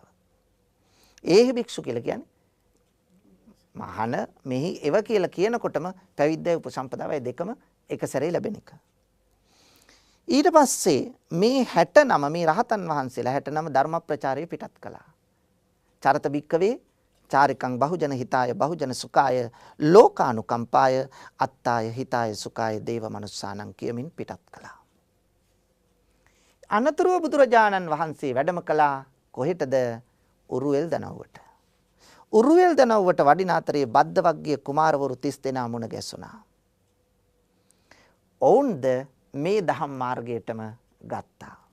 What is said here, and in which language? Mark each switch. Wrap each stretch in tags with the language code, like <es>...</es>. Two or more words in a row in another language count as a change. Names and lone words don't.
<pi>ඒහි භික්ෂු</pi> <si>කියලා කියන්නේ මහාන මෙහි එව කියලා කියනකොටම පැවිද්දයි උපසම්පදාවයි දෙකම එක සැරේ ලැබෙන එක. ඊට පස්සේ මේ 69 මේ රහතන් වහන්සේලා 69 ධර්ම ප්‍රචාරය පිටත් කළා.</si> <pi>චරත භික්කවේ චාරිකං බහුජන හිතාය බහුජන සුඛාය ලෝකානුකම්පාය අත්තාය හිතාය සුඛාය දේව මනුස්සානං</pi> <si>කියමින් පිටත් කළා. අනතුරුව බුදුරජාණන් වහන්සේ වැඩම කළා කොහෙටද? උරුවෙල් දනව්වට. උරුවෙල් දනව්වට වඩින අතරේ බද්ද වග්ගිය කුමාරවරු 30 දෙනා මුණ ගැසුණා. ඔවුන්ද මේ දහම් මාර්ගයටම ගත්තා.</si>